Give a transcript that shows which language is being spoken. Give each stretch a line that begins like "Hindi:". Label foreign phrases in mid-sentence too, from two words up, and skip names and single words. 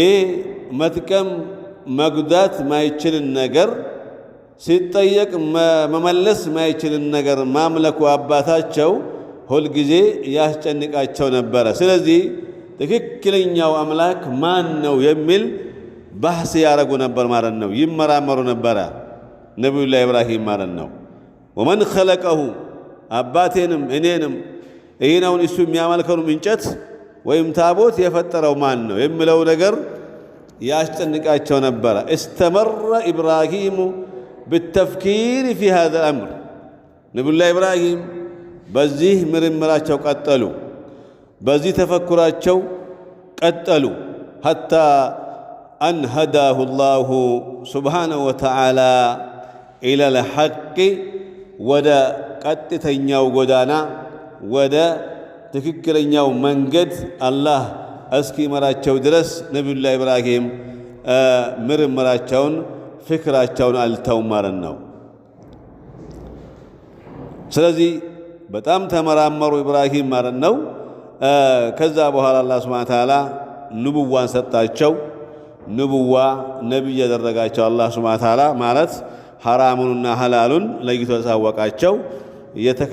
Amharic: መጥቀም መጉዳት ማይችልን ነገር ሲጠየቅ መመለስ ማይችልን ነገር ማምለኩ አባታቸው ሁልጊዜ ያስጨንቃቸው ነበረ። ስለዚህ ትክክለኛው አምላክ ማን ነው የሚል ባህስ ያረጉ ነበር ማለት ነው። ይመራመሩ ነበረ ነብዩላህ ኢብራሂም ማለት ነው።
Arabic: ومن خلقه
Amharic: አባቴንም እኔንም ይሄናውን እሱ የሚያመልከው እንጨት ወይም ታቦት የፈጠረው ማን ነው የሚለው ነገር ያስጨንቃቸው ነበረ።
Arabic: استمر إبراهيم بالتفكير في هذا
Amharic: الأمر ነብዩላህ ኢብራሂም በዚህ ምርምራቸው ቀጠሉ፣ በዚህ ተፈኩራቸው ቀጠሉ።
Arabic: حتى أن هداه الله سبحانه وتعالى إلى الحق
Amharic: ወደ ቀጥተኛው ጎዳና ወደ ትክክለኛው መንገድ አላህ እስኪመራቸው ድረስ ነብዩላህ ኢብራሂም ምርምራቸውን ፍክራቸውን አልተውም ማለት ነው። ስለዚህ በጣም ተመራመሩ ኢብራሂም ማለት ነው። ከዛ በኋላ አላህ
Arabic: سبحانه وتعالى
Amharic: ንቡዋን ሰጣቸው። ንቡዋ ነብይ ያደረጋቸው አላህ
Arabic: سبحانه وتعالى
Amharic: ማለት ሐራሙንና ሐላሉን ለይቶ ያሳወቃቸው